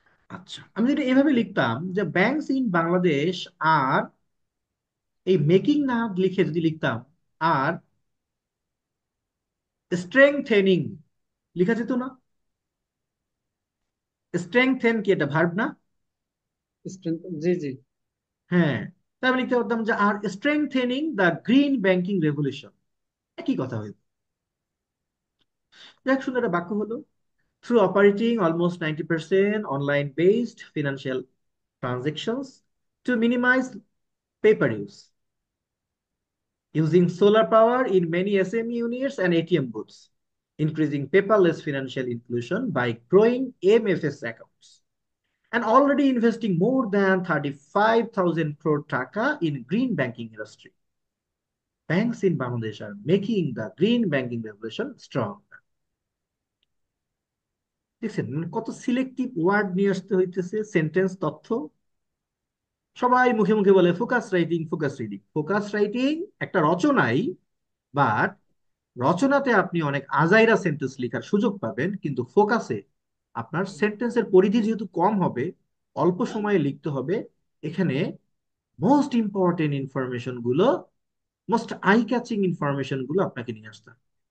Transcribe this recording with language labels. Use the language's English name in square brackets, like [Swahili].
[Bangla] আচ্ছা, আমি যদি এভাবে লিখতাম যে [English] banks in Bangladesh, [Bangla] আর এই মেকিং না লিখে যদি লিখতাম আর স্ট্রেংথেনিং, লেখা যেত না? স্ট্রেংথেন কি এটা ভার্ব না? জি জি। হ্যাঁ, তাই আমি লিখতে পারতাম যে আর [English] strengthening the green banking revolution, [Bangla] একই কথা হইতো। যাক, সুন্দর একটা বাক্য হলো। [English] Through operating almost 90% online-based financial transactions to minimize paper use, using solar power in many SME units and ATM booths, increasing paperless financial inclusion by growing MFS accounts, and already investing more than 35,000 crore taka in green banking industry. Banks in Bangladesh are making the green banking revolution strong. [Bangla] দেখছেন মানে কত selective word নিয়ে আসতে হইতেছে, sentence তথ্য। সবাই মুখে মুখে বলে focus writing, focus reading. Focus writing একটা রচনাই, বাট রচনাতে আপনি অনেক আজাইরা সেন্টেন্স লেখার সুযোগ পাবেন, কিন্তু ফোকাসে আপনার সেন্টেন্সের পরিধি যেহেতু কম হবে, অল্প সময়ে লিখতে হবে, এখানে মোস্ট ইম্পর্টেন্ট ইনফরমেশন গুলো, মোস্ট আই ক্যাচিং ইনফরমেশন গুলো আপনাকে নিয়ে আসতে হবে।